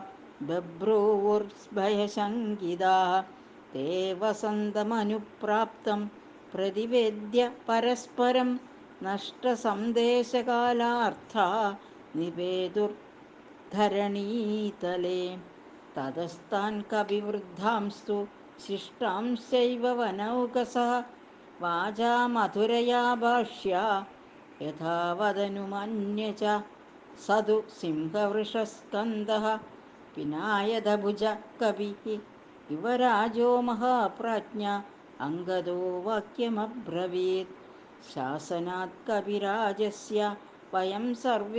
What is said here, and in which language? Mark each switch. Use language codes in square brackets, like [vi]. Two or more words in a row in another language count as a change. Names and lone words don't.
[sa] ബഭ്രൂവുർഭയശങ്കിതാः തേ വസന്തമനുപ്രാപ്തം പ്രതിവേദ്യ പരസ്പരം നഷ്ടസന്ദേശകാലാർത്ഥാ നിപേതുർധരണീതലേ തതസ്താൻ കവിവൃദ്ധാംസ്തു ശിഷ്ടാംശ്ചൈവ വനൗകസഃ വാചാ മധുരയാ ഭാഷ്യ യഥാ വദനുമന്യ ച स तु सिंहवृषस्कन्दः पिनायदभुज कविः युवराजो महाप्राज्ञ अङ्गदो वाक्यमब्रवीत् शासनात् कविराजस्य वयं सर्वे